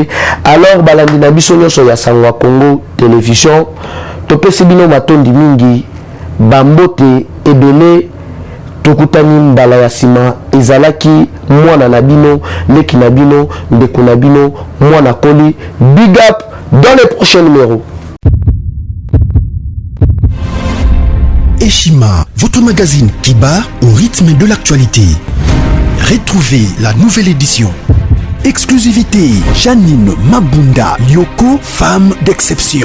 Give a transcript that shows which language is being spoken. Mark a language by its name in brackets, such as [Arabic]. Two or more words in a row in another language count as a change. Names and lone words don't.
[Lingala] Alors balandi na biso nyonso ya Sangwa Congo télévision topesi bino matondi mingi bambote ebele tokutani mbala ya sima ezalaki mwana na bino leki na bino ndeko na bino mwana koli. [English] Big up [French] dans les prochains numéros. Eshima, votre magazine qui bat au rythme de l'actualité. Retrouvez la nouvelle édition. Exclusivité, Janine Mabunda Lyoko, femme d'exception.